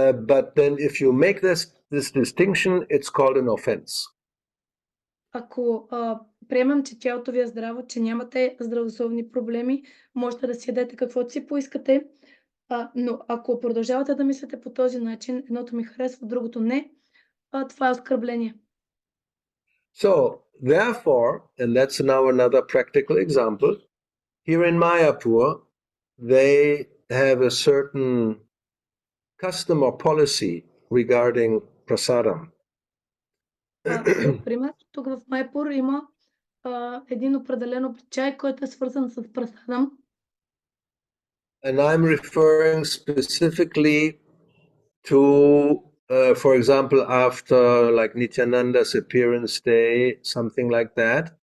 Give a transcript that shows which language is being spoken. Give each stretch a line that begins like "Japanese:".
English: But then if you make this distinction, it's called an offense.
Bulgarian: Ако приемам, че тялото ви е здраво, че нямате здравословни проблеми, можете да си ядете каквото си поискате, но ако продължавате да мислите по този начин, едното ми харесва, другото не, това е оскърбление.
English: So, therefore, and that's now another practical example, here in Mayapur, they have a certain custom or policy regarding prasadam.
Bulgarian: Друг пример, тук в Майпур има един определен обичай, който е свързан с прасадам.
English: And I'm referring specifically to, for example, after like Nityananda's appearance day, something like that.